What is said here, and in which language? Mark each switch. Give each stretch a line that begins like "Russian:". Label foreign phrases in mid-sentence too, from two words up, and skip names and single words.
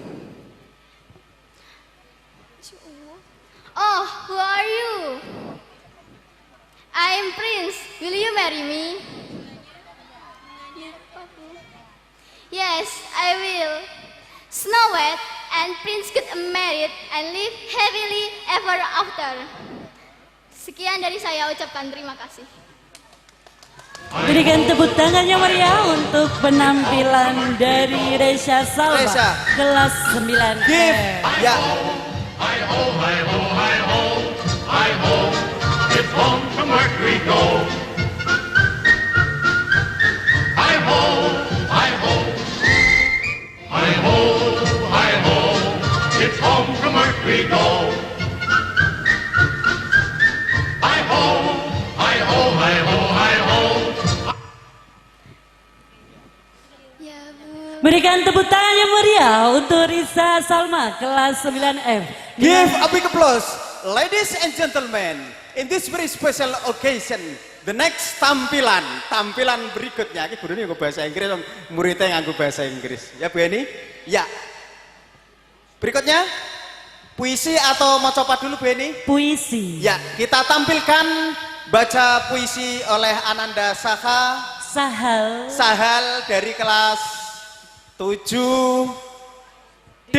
English: Oh, who are you? I am Prince. Will you marry me? Yes, I will. Snow White and Prince get married and live happily ever after.
Indonesian: Sekian dari saya, ucapkan terima kasih. Berikan tepuk tangan yang meriah untuk penampilan dari Resha Salva, Resha. kelas 9. Give, ya.
English: Hi ho, hi ho, hi ho, hi ho. It's home from work we go. Hi ho, hi ho. Hi ho, hi ho. It's home from work we go. Hi ho, hi ho, hi ho, hi ho.
Indonesian: Berikan tepuk tangan yang meriah untuk Risa Salma, kelas 9F.
English: Give a big applause, ladies and gentlemen. In this very special occasion, the next
Indonesian: tampilan berikutnya. Ini guru ini nganggo bahasa Inggris, muridnya nganggo bahasa Inggris. Ya Bu Eni? Ya. Berikutnya, puisi atau mau coba dulu Bu Eni? Puisi. Ya, kita tampilkan baca puisi oleh Ananda Sahal dari kelas 7D.